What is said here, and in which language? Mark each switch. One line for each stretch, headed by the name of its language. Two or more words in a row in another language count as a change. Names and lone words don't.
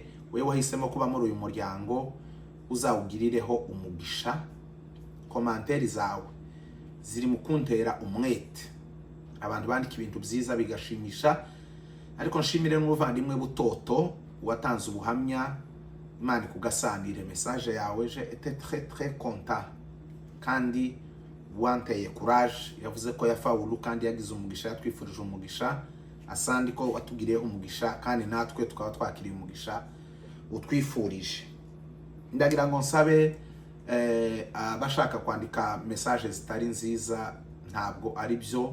Kinyarwanda: Wewe wahisemo kuba muri uyu muryango, uzawugirireho umugisha. Commentaire zawe ziri mu kuntera umwete, abantu bandika ibintu byiza bigashimisha. Ariko nshimire n'ubuvandimwe Butoto watanze ubuhamya, Imana kugasanire message yawe.
French: Je était très content
Kinyarwanda: kandi wanteye
French: courage.
Kinyarwanda: Yavuze ko yafawulu kandi yagize umugisha, twifurije umugisha. Asandi ko watugiriyeho umugisha kandi natwe tukaba twakiriye umugisha utwifurije. Ndagira ngo nsabe abashaka kwandika message zitari nziza ntabwo ari byo.